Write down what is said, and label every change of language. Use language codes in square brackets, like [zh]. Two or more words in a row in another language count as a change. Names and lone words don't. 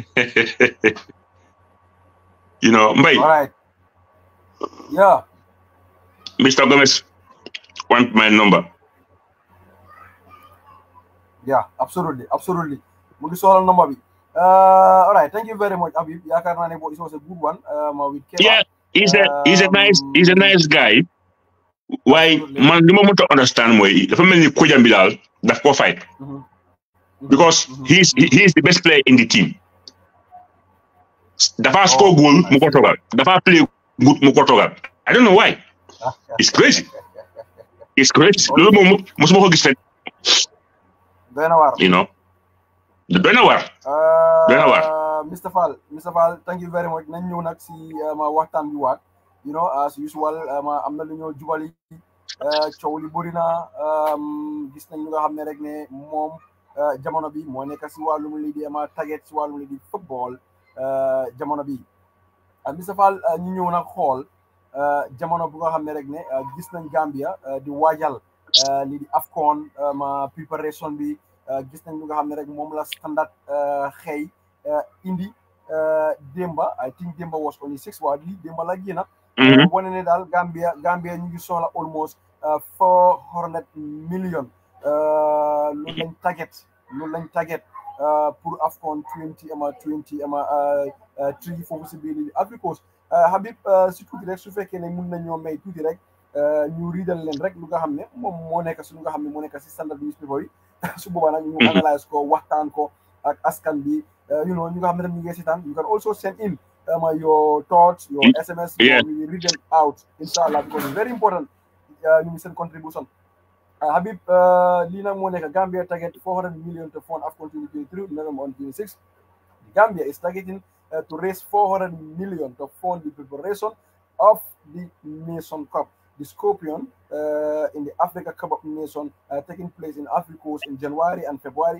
[en] You know, Mbai. All right. Yeah. Mr. Gomez want my number. Yeah, absolutely. [wo] Mugi soxla number bi. [en] All right, thank you very much, Habib. [wo] Yaakaar naa ne [en] it was a good one. With Keba. Yeah, he's a nice guy. [wo] Why man li ma mënta understand mooy dafa mel ni kojam bi daal daf ko fight. [en] Because he's the best player in the team. [wo] Dafa [en] score goal [wo] mu ko togal. Dafa [en] play good [wo] mu ko togal. [en] I don't know why. It's crazy. [wo] Loolu moom mosuma ko gis fenn. [en] You know. [wo] Doy na waar. [en] Mr. Faal, thank you very much. [wo] Nañ ñëw nag si ma waxtaan bi waat. [en] You know, as usual, [wo] am na lu ñoo jubali coow li bëri na gis nañ lu nga xam ne rek ne moom jamono bi moo nekk si wàllum li di tàggat si wàllum li di football jamono bi. Mr. Faal ñu ñëw nag xool jamono bu nga xam ne rek ne gis nañ Gambia di waajal li di AFCON préparation bi. Gis nañ lu nga xam ne rek moom la standard xëy indi Demba. [en] I think Demba was only 6 [wo] waa lii Demba la génna wane ne daal Gambia ñu ngi soxla [en] almost 400 million [wo] loolu lañ target pour AFCON 2023 foofu si biir Ivory Coast. Habib si tuuti rek su fekkee ne mun nañoo may tuuti rek ñu riidal leen rek lu nga xam ne moom moo nekk si lu nga xam ne moo nekk si standard newspaper yi su boobaa nag ñu analyse ko waxtaan ko ak askan bi [en] you know [wo] ñu nga xam ne tam ñu ngi seetaan. [en] You can also send in your thoughts, your SMS. We read them out inshallah because it's very important [wo] ñu ngi seen [en] contribution. Habib [wo] lii nag moo nekk [en] Gambia target 400 million to fund AFCON 2023 November 26. Gambia is targeting to raise 400 million to fund the preparation of the Nation Cup. The Scorpion in the Africa Cup of Nations taking place in Africa Coast in January and February.